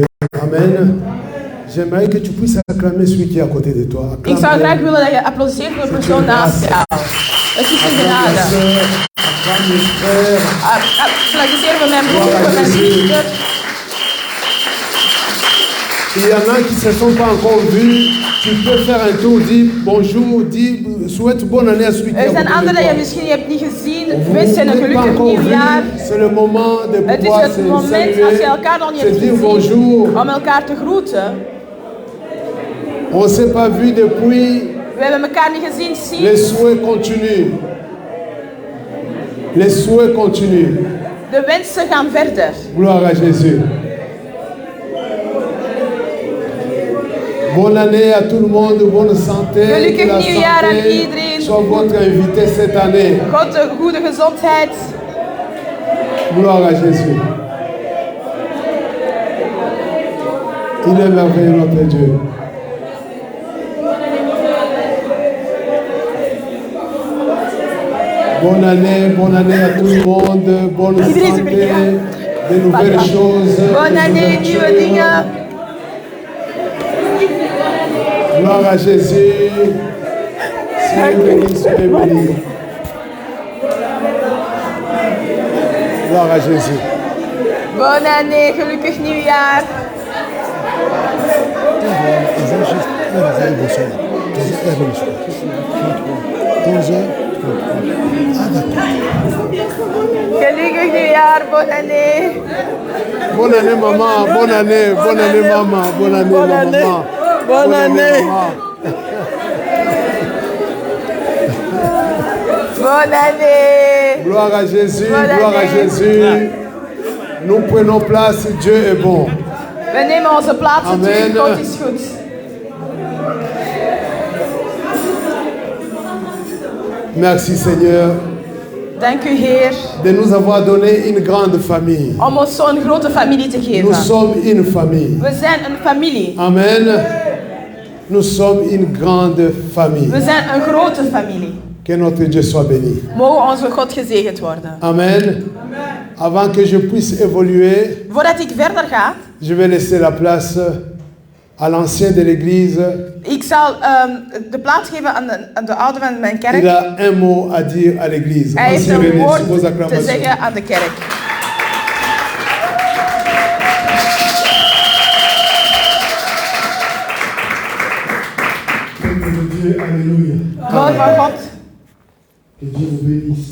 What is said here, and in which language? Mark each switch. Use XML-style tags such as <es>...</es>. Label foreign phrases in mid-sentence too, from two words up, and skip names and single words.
<fr>Amen. J'aimerais que tu puisses acclamer celui qui est à côté de toi.</fr> <nl>Ik zou graag willen dat je applaudisseert voor de persoon naast jou. Het is een genade. Applaudisseer voor mijn broer, voor mijn zuster.</nl> <fr>Il y en a qui ne se sont pas encore vus. Tu peux faire un tour, dis bonjour, dis souhaite bonne année à celui qui est à côté de toi.</fr> <nl>Er zijn anderen die je misschien hebt niet gezien. Wens je een gelukkig nieuwjaar.</nl> <fr>C'est le moment de pouvoir</fr> <nl>het is het moment als je elkaar nog niet hebt gezien om elkaar te groeten.</nl> <fr>On ne s'est pas vu depuis.</fr> <nl>We hebben elkaar niet gezien sinds.</nl> <fr>Les souhaits continuent. Les souhaits continuent.</fr> <nl>De wensen gaan verder.</nl> <fr>Gloire à Jésus. Bonne année à tout le monde, bonne santé.</fr> <nl>Gelukkig nieuwjaar aan iedereen.</nl> <fr>Sois votre invité cette année.</fr> <nl>God de goede gezondheid.</nl> <fr>Gloire à Jésus. Il est merveilleux notre Dieu. Bonne année à tout le monde, bonne santé, de nouvelles choses. Bonne année,</fr> <nl>nieuwe dingen.</nl> <fr>Gloire à Jésus. Soyez bénis, soyez bénis. Gloire à Jésus. Bonne année,</fr> <nl>gelukkig nieuwjaar. Gelukkig nieuwjaar,</nl> <fr>bonne année. Bonne année maman, bonne année maman, bonne année maman. Bonne année. Bonne année. Gloire à Jésus, gloire à Jésus. Nous prenons place, Dieu est bon.</fr> <nl>We nemen onze plaats natuurlijk, God is goed.</nl> <fr>Merci Seigneur.</fr> <nl>Dank u Heer.</nl> <fr>De nous avoir donné une grande famille.</fr> <nl>Om ons zo'n grote familie te geven.</nl> <fr>Nous sommes une famille.</fr> <nl>We zijn een familie.</nl> <fr>Amen. Nous sommes une grande famille.</fr> <nl>We zijn een grote familie.</nl> <fr>Que notre Dieu soit béni.</fr> <nl>Mogen onze God gezegend worden.</nl> <fr>Amen. Avant que je puisse évoluer,</fr> <nl>voordat ik verder ga,</nl> <fr>je vais laisser la place à l'ancien de l'église.</fr> <nl>Ik zal de plaats geven aan de oude van mijn kerk.</nl> <fr>Il a un mot à dire à l'église.</fr> <nl>Hij heeft een woord te zeggen aan de kerk.</nl> <fr>Alléluia.</fr> <nl>Woord van God.</nl> <fr>Que Dieu vous bénisse.</fr>